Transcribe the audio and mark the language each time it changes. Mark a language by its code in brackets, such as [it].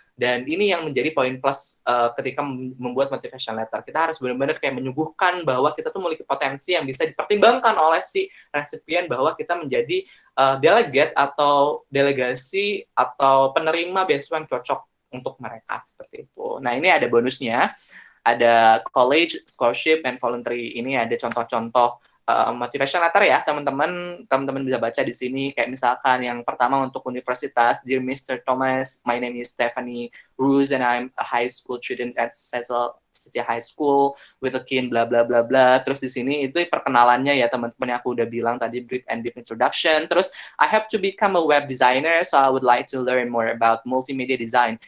[id] Dan ini yang menjadi poin plus ketika membuat motivation letter. Kita harus benar-benar kayak menyuguhkan bahwa kita tuh memiliki potensi yang bisa dipertimbangkan oleh si resipien, bahwa kita menjadi delegate atau delegasi atau penerima beasiswa yang cocok untuk mereka, seperti itu. Nah, ini ada bonusnya. Ada [en] college, scholarship, and voluntary. [id] Ini ada contoh-contoh motivation letter ya, teman-teman bisa baca di sini. Kayak misalkan yang pertama untuk universitas, [en] Dear Mr. Thomas, my name is Stephanie Ruse and I'm a high school student at Settle City High School with a keen bla bla bla bla. [id] Terus di sini itu perkenalannya ya teman-teman, yang aku udah bilang tadi, [en] brief and deep introduction. [id] Terus [en] I have to become a web designer, so I would like to learn more about multimedia design.